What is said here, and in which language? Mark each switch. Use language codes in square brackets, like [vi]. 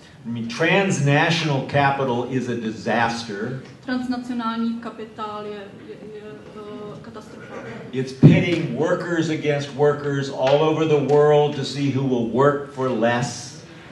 [en] I mean, transnational capital is a disaster. [cs] Transnacionální kapitál je katastrofa. [en] It's pitting workers against workers all over the world to see who will work for less.